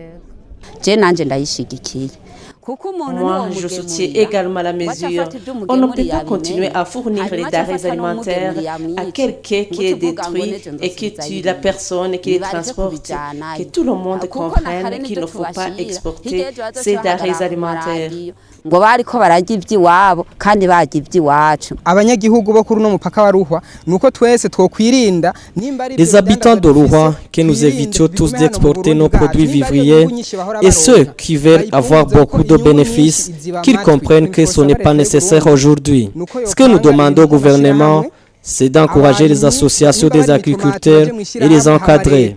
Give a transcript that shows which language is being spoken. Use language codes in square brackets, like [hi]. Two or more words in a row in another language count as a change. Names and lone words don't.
[fr] Moi, je soutiens également la mesure. On ne peut pas continuer à fournir les denrées alimentaires à quelqu'un qui les détruit et qui tue la personne qui les transporte. Que tout le monde comprenne qu'il ne faut pas exporter ces denrées alimentaires. [rn] ngo bariko barajya ivy'iwabo kandi bajya ivy'iwacu. Abanyagihugu bo kuri no mupaka wa Ruhwa nuko twese twokwirinda nimba ari [fr] Les habitants de Ruhwa que nous évitions tous d'exporter nos produits vivriers et ceux qui veulent avoir beaucoup de bénéfices qu'ils comprennent que ce n'est pas nécessaire aujourd'hui. Ce que nous demandons au gouvernement, c'est d'encourager les associations des agriculteurs et les encadrer.